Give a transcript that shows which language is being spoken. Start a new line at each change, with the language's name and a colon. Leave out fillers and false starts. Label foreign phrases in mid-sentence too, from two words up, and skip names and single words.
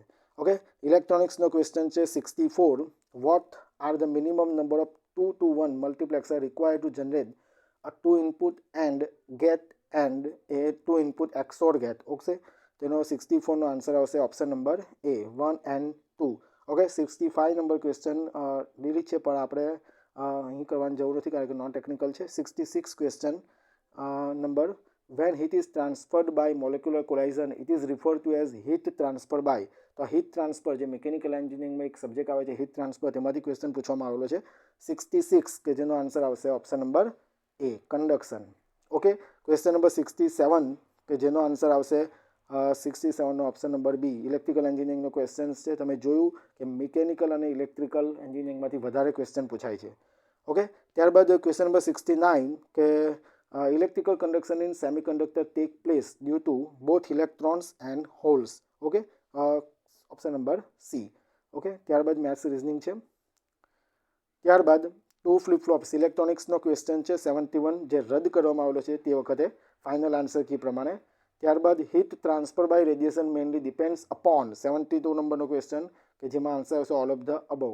English: okay, electronics question છે 64, what are the minimum number of 2 to 1 multiplexer required to generate a 2 input AND gate and a 2 input XOR gate.
Gujarati: ઓકે, તેનો 64નો આન્સર આવશે
English: option number
Gujarati: એ, 1 and 2. ઓકે, 65 નંબર
English: question delete
Gujarati: છે, પણ આપણે અહીં કરવાની જરૂર નથી કારણ કે
English: non technical
Gujarati: છે.
English: 66 question number, when heat is transferred by molecular collision it is referred to as heat transfer by.
Gujarati: તો
English: heat transfer
Gujarati: જે
English: mechanical engineering
Gujarati: એક સબ્જેક્ટ આવે છે
English: heat transfer,
Gujarati: તેમાંથી ક્વેશ્ચન પૂછવામાં આવેલો છે. 66 કે જેનો આન્સર આવશે
English: option number A, conduction.
Gujarati: ઓકે,
English: question number
Gujarati: 67 કે જેનો આન્સર આવશે 67નો
English: option number B, electrical engineering question
Gujarati: છે. તમે જોયું કે મિકેનિકલ અને
English: electrical engineering
Gujarati: વધારે ક્વેશ્ચન પૂછાય છે.
English: ઓકે, ત્યારબાદ question number 69 કે electrical conduction in semiconductor take place due to both electrons and holes.
Gujarati: Okay,
English: option number C.
Gujarati: ઓકે, ત્યારબાદ
English: maths reasoning
Gujarati: છે. ત્યારબાદ 2
English: flip flops electronics question
Gujarati: છે 71, જે રદ કરવામાં આવેલો છે તે વખતે
English: final answer key
Gujarati: પ્રમાણે. ત્યારબાદ
English: heat transfer by radiation mainly depends upon
Gujarati: 72 નંબરનો ક્વેશ્ચન કે જેમાં આન્સર આવશે
English: all of the above.